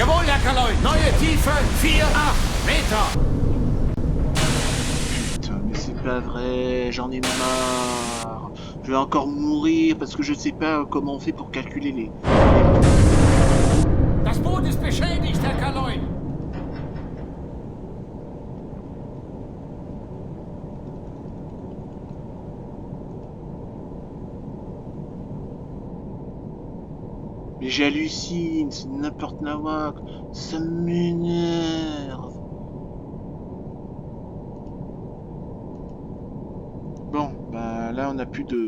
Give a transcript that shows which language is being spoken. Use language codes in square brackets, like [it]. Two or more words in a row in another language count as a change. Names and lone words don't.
[de] Jawohl, Herr Kaloy. Neue Tiefe 4, 8 Meter. [fr] Putain, mais c'est pas vrai, j'en ai marre. Je vais encore mourir parce que je sais pas comment on fait pour calculer les... [de] Das Boot ist beschädigt, Herr Kaloy. [fr] Mais j'hallucine, c'est n'importe nawak. Ça m'énerve. Bon, bah là on a plus de...